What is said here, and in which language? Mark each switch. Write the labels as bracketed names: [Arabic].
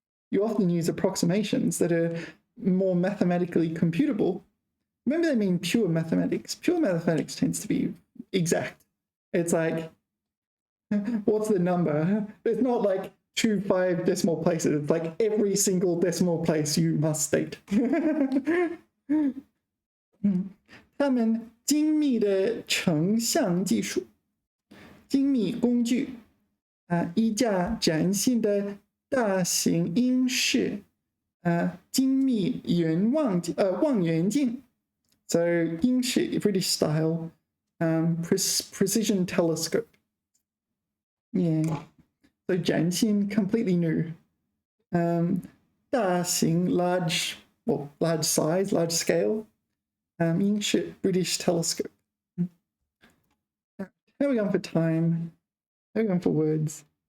[English] You often use approximations that are more mathematically computable. Maybe they mean pure mathematics. Pure mathematics tends to be exact. It's like, what's the number? It's not like 2 5 decimal places. It's like every single decimal place you must state. [Chinese] 他们精密的成像技术，精密工具一架崭新的大型英式精密望远镜 ， [English] so 英式 British style precision telescope. Yeah, so 崭新 completely new. 大型 large size, large scale. 英式 British telescope. How are we going for time? How are we going for words?